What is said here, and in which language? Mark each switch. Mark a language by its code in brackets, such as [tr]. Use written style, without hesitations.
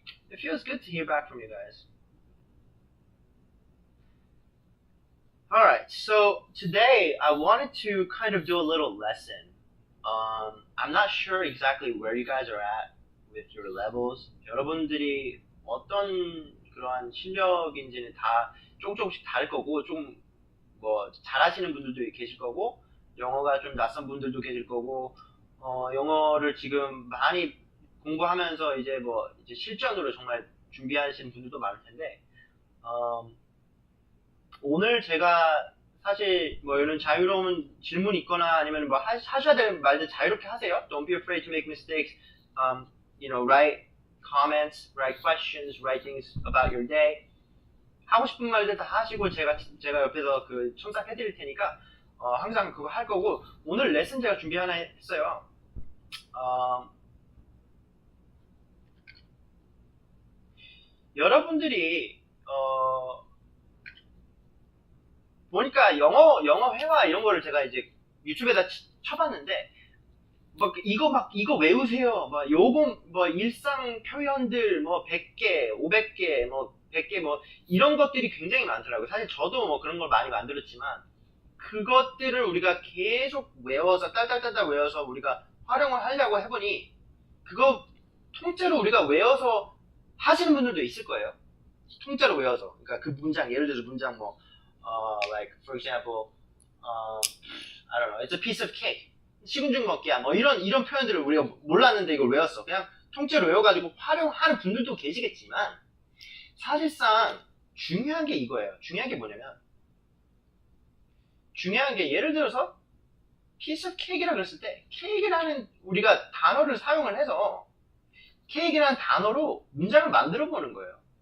[en] It feels good to hear back from you guys. Alright, so today I wanted to kind of do a little lesson. I'm not sure exactly where you guys are at with your levels. [ko] 여러분들이 어떤 그러한 실력인지는 다 조금씩 다를 거고, 좀 뭐 잘하시는 분들도 계실 거고, 영어가 좀 낯선 분들도 계실 거고, 영어를 지금 많이 공부하면서 이제 실전으로 정말 준비하시는 분들도 많을 텐데, 오늘 제가 사실 뭐 이런 자유로운 질문이 있거나 아니면 뭐 하셔야 될 말들 자유롭게 하세요. [en] Don't be afraid to make mistakes. Write comments, write questions, write things about your day. [ko] 하고 싶은 말들 다 하시고 제가 옆에서 그 첨삭해 드릴 테니까 항상 그거 할 거고, 오늘 레슨 제가 준비 하나 했어요. 여러분들이 보니까 영어 회화 이런 거를 제가 이제 유튜브에다 쳐봤는데, 이거 외우세요. 요거 일상 표현들 100개, 500개, 100개 이런 것들이 굉장히 많더라고요. 사실 저도 그런 걸 많이 만들었지만, 그것들을 우리가 계속 외워서 딸딸딸 외워서 우리가 활용을 하려고 해보니, 그거 통째로 우리가 외워서 하시는 분들도 있을 거예요. 통째로 외워서. 그러니까 그 문장, 예를 들어서 문장 [en] like for example, I don't know, it's a piece of cake. [ko] 시군죽 먹기야. 이런 표현들을 우리가 몰랐는데 이걸 외웠어. 그냥 통째로 외워가지고 활용하는 분들도 계시겠지만, 사실상 중요한 게 이거예요. 중요한 게 뭐냐면, 중요한 게 예를 들어서 [en] piece of cake [ko] 이라 그랬을 때, 케이크라는 우리가 단어를 사용을 해서 케이크라는 단어로 문장을 만들어 보는 거예요.